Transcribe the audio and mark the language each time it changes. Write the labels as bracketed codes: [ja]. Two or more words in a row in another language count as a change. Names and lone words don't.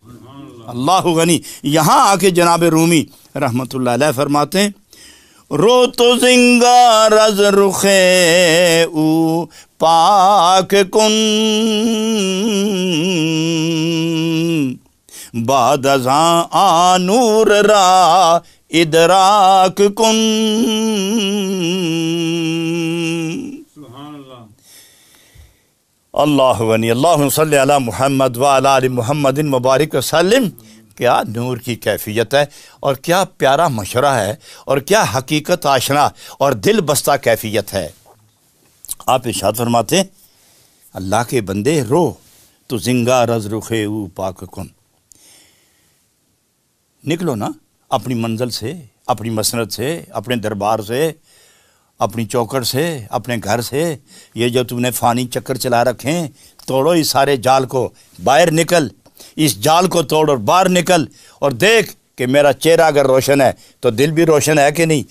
[ar] اللہ غنی۔ [ur] یہاں آ کے جناب رومی رحمۃ اللہ علیہ فرماتے ہیں [fa] رو تو زنگار از رخے او پاک کن بعد از آن نور را ادراک کن۔ [ar] اللہ غنی۔ اللہم صلی علی محمد وعلی آل محمد مبارک وسلم۔ [ur] کیا نور کی کیفیت ہے اور کیا پیارا مشورہ ہے اور کیا حقیقت آشنا اور دل بستہ کیفیت ہے۔ آپ ارشاد فرماتے ہیں اللہ کے بندے [fa] رو تو زنگار از رخے او پاک کن، [ur] نکلو نا اپنی منزل سے، اپنی مسند سے، اپنے دربار سے، اپنی چوکڑ سے، اپنے گھر سے، یہ جو تم نے فانی چکر چلا رکھے ہیں توڑو اس سارے جال کو، باہر نکل، اس جال کو توڑ اور باہر نکل اور دیکھ کہ میرا چہرہ اگر روشن ہے تو دل بھی روشن ہے کہ نہیں۔